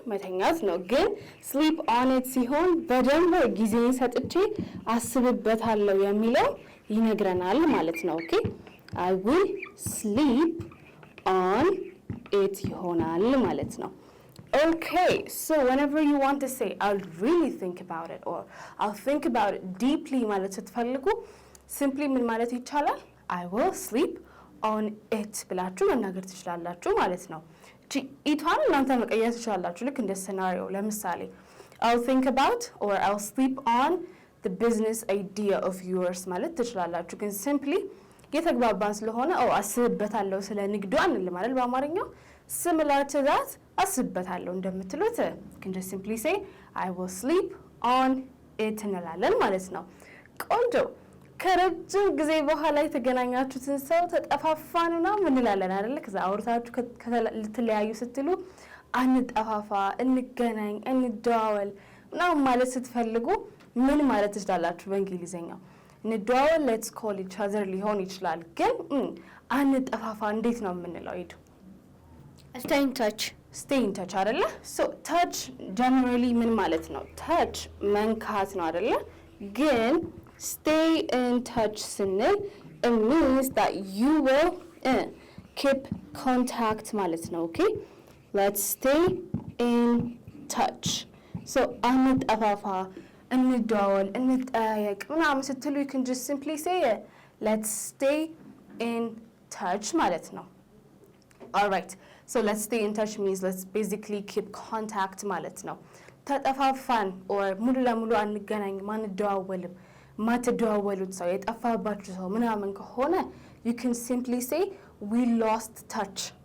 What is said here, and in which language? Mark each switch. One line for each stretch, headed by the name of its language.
Amharic: መተኛት ነው። ግን
English: sleep on it
Amharic: ሲሆን በደንብ ጊዜን ሰጥቼ አስብበታለሁ የሚለው ይነግረናል ማለት ነው።
English: ኦኬ I will sleep on it
Amharic: ይሆናል ማለት ነው።
English: okay, so whenever you want to say I'll really think about it or I'll think about it deeply
Amharic: ማለት ስትፈልጉ
English: simply
Amharic: ምን ማለት ይቻላል?
English: I will sleep on it
Amharic: ብላችሁ መናገር ትችላላችሁ ማለት ነው። ኢቷን እናንተ መቀየር ትችላላችሁ ልክ እንደ scenario። ለምሳሌ
English: I'll think about or I'll sleep on the business idea of yours
Amharic: ማለት ትችላላችሁ። ግን simply የተግባባን ስለሆነ አስብበታለሁ ስለ ንግዱ አንልም አይደል? በአማርኛው
English: similar to that
Amharic: አስብበታለሁ እንደምትሉት
English: can just simply say I will sleep on it
Amharic: እንላለን ማለት ነው። ቆንጆ። ከረጅም ጊዜ በኋላ የተገናኛችሁትን ሰው ተጠፋፋንና ምን እንላለን አይደል? ከዛ አውርታችሁ ልትለያዩ ስትሉ አንጠፋፋ፣ እንገናኝ፣ እንደዋወል ምናምን ማለት ስትፈልጉ ምን ማለት ትችላላችሁ በእንግሊዘኛው? እንደዋወል
English: let's call each other
Amharic: ሊሆን ይችላል። ግን አንጠፋፋ እንዴት ነው የምንለው? ሄዱ
English: stay in touch. stay in touch አይደለ? so touch generally
Amharic: ምን ማለት ነው? touch መንካት ነው አይደለ? ግን
English: stay in touch
Amharic: ስንል
English: it means that you will keep contact
Amharic: ማለት ነው።
English: okay, let's stay in touch. so
Amharic: አንጠፋፋ እንደዋወል እንጠያየቅ ምናምን ስትሉ
English: you can just simply say let's stay in touch
Amharic: ማለት ነው።
English: alright, so let's stay in touch means let's basically keep contact ማለት ነው።
Amharic: ተጠፋፋን
English: or
Amharic: ሙሉ ለሙሉ አንገናኝም አንደዋወልም ማትደዋወሉት ሰው የጠፋባችሁ ሰው ምናምን ከሆነ
English: you can simply say we lost touch.